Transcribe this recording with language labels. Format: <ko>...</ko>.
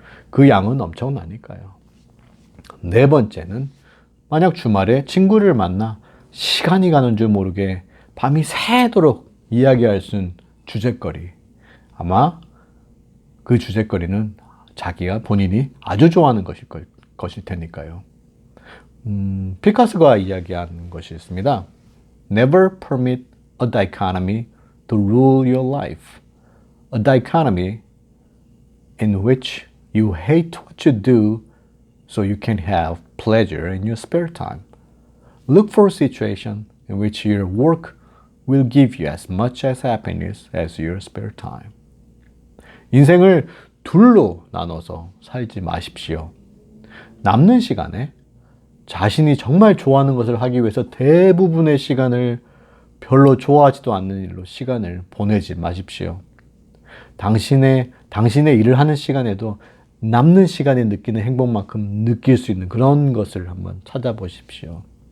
<ko>그 양은 엄청나니까요. 네 번째는 만약 주말에 친구를 만나 시간이 가는 줄 모르게 밤이 새도록 이야기할 수 있는 주제거리. 아마 그 주제거리는 자기가 본인이 아주 좋아하는 것일 테니까요. 피카소가 이야기한 것이 있습니다.</ko> <en>Never permit a dichotomy to rule your life. A dichotomy in which you hate what you do so you can have pleasure in your spare time. Look for a situation in which your work will give you as much as happiness as your spare time.</en> <ko>인생을 둘로 나눠서 살지 마십시오. 남는 시간에 자신이 정말 좋아하는 것을 하기 위해서 대부분의 시간을 별로 좋아하지도 않는 일로 시간을 보내지 마십시오. 당신의 일을 하는 시간에도 남는 시간에 느끼는 행복만큼 느낄 수 있는 그런 것을 한번 찾아보십시오.</ko>